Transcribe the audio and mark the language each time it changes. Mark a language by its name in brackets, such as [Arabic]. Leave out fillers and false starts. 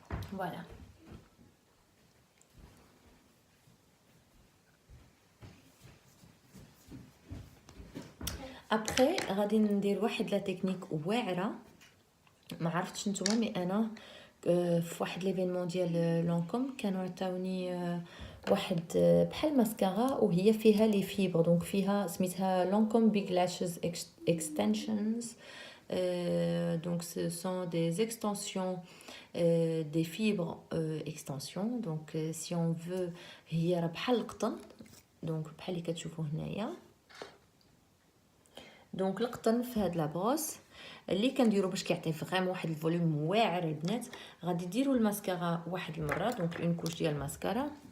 [Arabic] فوالا ابري غادي ندير واحد لا تكنيك واعره ما عرفتش نتوما مي انا في واحد ليفينمون ديال لونكوم كانوا عطاوني واحد بحال ماسكارا وهي فيها لي فيبر. دونك فيها سميتها لونكوم بيغ لاشز اكستنشنز. [French] donc ce sont des extensions des fibres extension. donc si on veut [Arabic] هي راه بحال القطن. donc بحال اللي كتشوفوا هنايا. دونك القطن في هاد لابروس اللي كنديرو باش كيعطي فريمون واحد الفوليوم واعر البنات. غادي ديروا الماسكارا واحد المره. دونك اون كوش ديال الماسكارا.